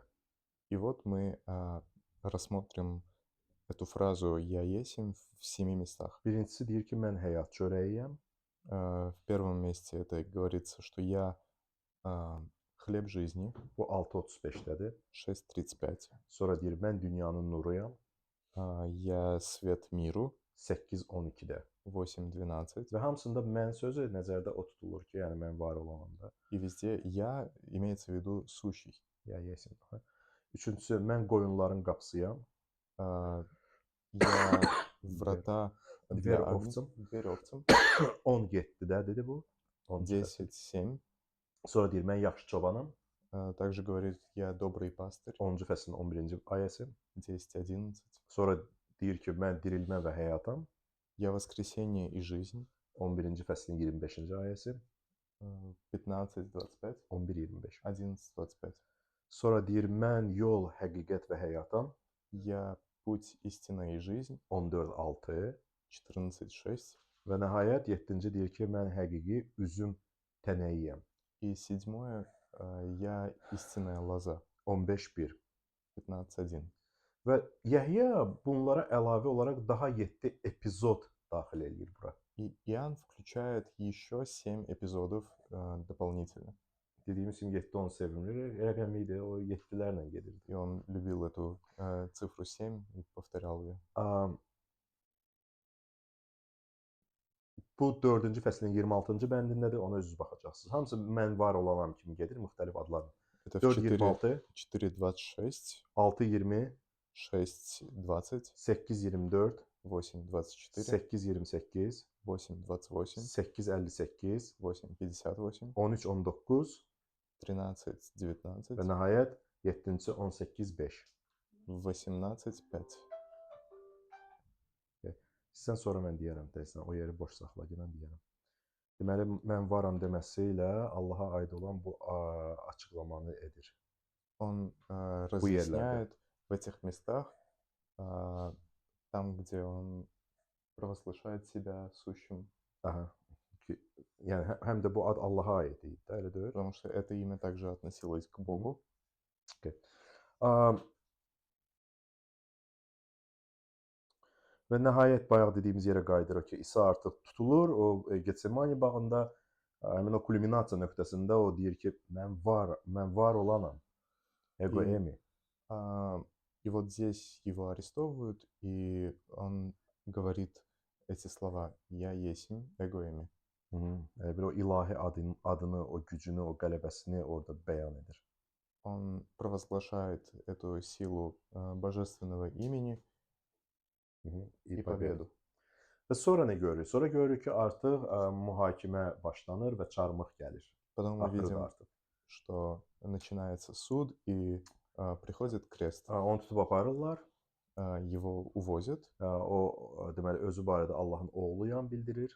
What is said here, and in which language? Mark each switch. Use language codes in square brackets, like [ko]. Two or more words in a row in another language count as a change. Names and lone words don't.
[ru] И вот мы рассмотрим эту фразу «Я есмь» в 7 местах. [az] Birincisi deyir ki, mən həyat çörəyiyəm. [ru] В первом месте это говорится, что я хлеб жизни, [az] Bu 6:35-dədir. 6:35. Sonra deyir mən dünyanın nuruyam. [ru] Я свет миру, [az] 8:12-də. 8:12. Və hamısında mən sözü nəzərdə o tutulur ki, yəni mən var olananda. [ru] И везде «я» имеется в виду сущий. Ya yesin. [az] Üçüncüsü mən qoyunların qapısıyam. [ru] Я врата Дверь для овцам. Дверь овцам. [az] 17-də dedi bu. 10:7. Sonra deyir mən yaxşı çobanam. [ru] Также говорит «Я добрый пастырь». [az] 10-cu fəslin 11-ci ayəsi. 10:11. Sonra deyir ki, mən dirilmə və həyatam. [ru] Я воскресение и жизнь. [az] 11-ci fəslin 25-ci ayəsi. 15:25. 11-25. 11:25. Sonra deyir mən yol, həqiqət və həyatam. [ru] Я путь, истина и жизнь. [az] 14:6. 14:6. Və nəhayət 7-ci deyir ki, mən həqiqi üzüm tənəyiyəm. [ru] И седьмое я истинная лоза. [az] 15:1. 15:1. Və Yəhya bunlara əlavə olaraq daha 7 epizod daxil eləyir bura. [ru] И Иоанн включает еще 7 эпизодов дополнительно. [az] Dediyimiz kimi 7 onun sevimli rəqəmi idi, o 7-lərlə gedirdi. [ru] И он любил эту цифру 7 и повторял ее. [az] Bu 4-cü fəslin 26-cı bəndindədir, ona özünüz baxacaqsınız. Hamısı mən var olanam kimi gedir, müxtəlif adlarla. [ru] Это в 4:26, 4:26, 6:20, 6:20, 8:24, 8:24, 8:28, 8:28, 8:58, 8:58, 13:19 13:19, [az] və nəhayət 7-ci 18:5. 18:5. Sizdən sonra mən deyərəm tezdən, o yeri boş saxla, mən deyərəm. Deməli, mən varam deməsi ilə Allaha aid olan bu açıqlamanı edir. [ru] Он разъясняет в этих местах, там, где он провозглашает себя сущим. Aha. [az] Yəni həm də bu ad Allaha aid idi, elə deyil? [ru] Потому что это имя также относилось к Богу. [az] Və nəhayət bayaq dediyimiz yerə qayıdırıq ki, İsa artıq tutulur. O Getsemani bağında həmin o kulminasiya nöqtəsində o deyir ki, mən var olanam. [el] Ego emi. [ru] И вот здесь его арестовывают, и он говорит эти слова «Я есмь, [el] ἐγώ εἰμι». [az] Bir o ilahi adını, o gücünü, o qələbəsini orada bəyan edir. [ru] Он провозглашает эту силу божественного имени и победу. [az] Və sonra nə görürük? Sonra görürük ki, artıq mühakimə başlanır və çarmıx gəlir. [ru] Потом мы видим, что начинается суд и приходит крест. [az] Onu tutub aparırlar. [ru] Его увозят. [az] O deməli özü barədə Allahın oğluyam bildirir.